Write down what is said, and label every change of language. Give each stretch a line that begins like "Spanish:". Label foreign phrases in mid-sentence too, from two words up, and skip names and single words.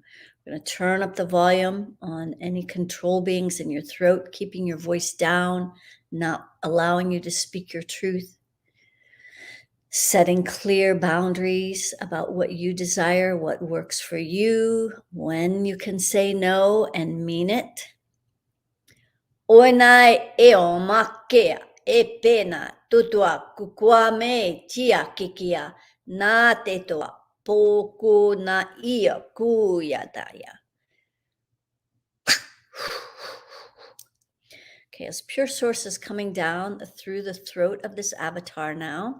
English: We're going to turn up the volume on any control beings in your throat, keeping your voice down, not allowing you to speak your truth. Setting clear boundaries about what you desire, what works for you, when you can say no and mean it. Oenai e o makea e pena tutua kukua me tia kikia na te toa poku na ia kuya daya. Okay, as pure source is coming down through the throat of this avatar now.